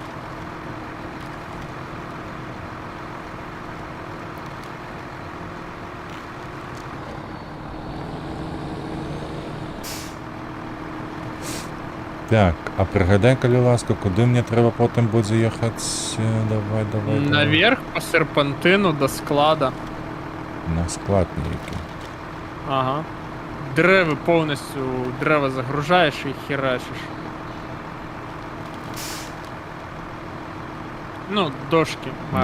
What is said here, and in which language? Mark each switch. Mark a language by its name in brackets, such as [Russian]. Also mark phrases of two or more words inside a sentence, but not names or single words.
[Belarusian] Так, а прыгадай, калі ласка, куды мне трэба потым будзе ехаць? Давай. [Russian] Наверх по серпантину до склада. [Ukrainian] На склад ніякий. Ага. Дерева повністю, дерева загружаєш і херачиш. Ну, дошки. маю